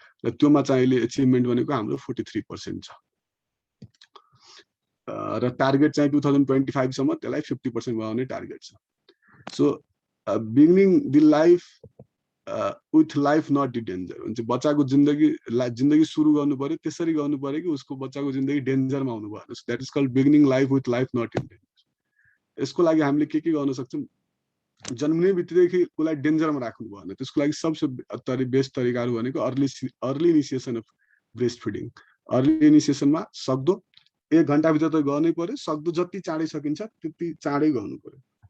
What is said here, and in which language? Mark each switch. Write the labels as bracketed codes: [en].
[ne] र त्योमा चाहिँ अहिले एचिभमेन्ट भनेको हाम्रो 43% छ र टार्गेट चाहिँ 2025 सम्म त्यसलाई 50% बनाउने टार्गेट छ। [en] so beginning the life with life not the danger [ne] भन्छ। बच्चाको जिन्दगी सुरु गर्नु पर्यो, त्यसरी गर्नु पर्यो कि उसको बच्चाको जिन्दगी डेन्जरमा आउनु भएन। [en] That is called beginning life with life not in danger. [ne] यसको लागि हामीले के गर्न सक्छौँ? जन्मिने बित्तिकै उसलाई डेन्जरमा राख्नु भएन। त्यसको लागि सबसे बेस्ट तरिकाहरू भनेको [en] Early initiation of breast feeding. [ne] Early इनिसिएसनमा सक्दो 1 घण्टाभित्र त गर्नै पर्यो, सक्दो जति चाँडै सकिन्छ त्यति चाँडै गर्नु पर्यो।